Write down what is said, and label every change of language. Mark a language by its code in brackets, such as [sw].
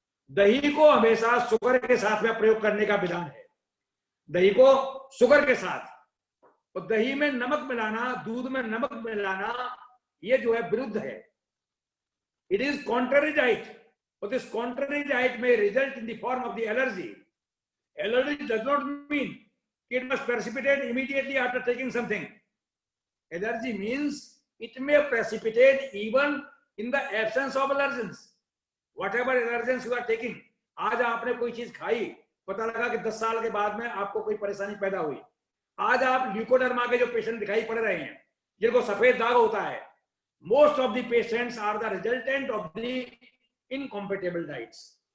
[hi] दही को हमेशा शुगर के साथ में प्रयोग करने का विधान है, दही को शुगर के साथ। और दही में नमक मिलाना, दूध में नमक मिलाना, ये जो है विरुद्ध है। [en] It is contrary diet, और this contrary diet में result in the form of the allergy. Allergy does not mean it must precipitate immediately after taking something. Allergy means it may precipitate even in the absence of allergens. Whatever allergens you are taking, [hi] आज आपने कोई चीज खाई, पता लगा कि 10 साल के बाद में आपको कोई परेशानी पैदा हुई। आज आप ल्यूकोडर्मा के जो पेशेंट दिखाई पड़ रहे हैं जिनको सफेद दाग होता है, [en] most of the patients are the resultant of the incompatible diets.